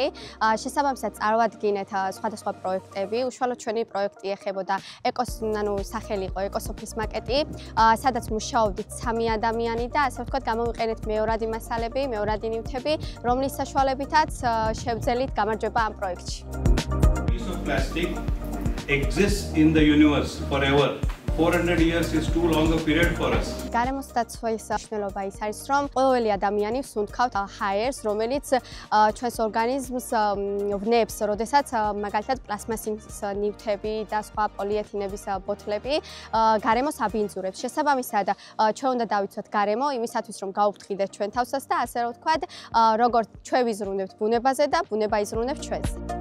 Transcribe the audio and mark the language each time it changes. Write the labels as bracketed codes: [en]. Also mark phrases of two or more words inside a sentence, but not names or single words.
[ka] შესაბამისად წარვადგინეთ სხვადასხვა პროექტები. უშუალოდ ჩვენი პროექტი ეხებოდა სახელი იყო ეკოსოფლის მაკეტი, სადაც მუშაობდით 3 ადამიანი და ასე ვთქვათ გამოვიყენეთ მეორადი მასალები, მეორადი ნივთები, რომლის საშუალებითაც შევძელით გამარჯვება ამ პროექტში. [en] Piece of plastic exists in the universe forever. 400 years is too long a period for us. [ka] გარემოს დაცვის მნიშვნელობა ის არის, რომ ყოველი ადამიანი ვსუნთქავთ ჰაერს, რომელიც ჩვენს ორგანიზმს ვნებს, როდესაც მაგალითად პლასმასის ნივთები და სხვა პოლიეთილენების ბოთლები გარემოს აბინძურებს. შესაბამისად, ჩვენ უნდა დავიცვათ გარემო იმისათვის, რომ გაუფრთხილდეთ ჩვენ თავსას და ასე რომ ვთქვათ, როგორც ჩვენ ვიზრუნებთ ბუნებაზე და ბუნება იზრუნებს ჩვენს.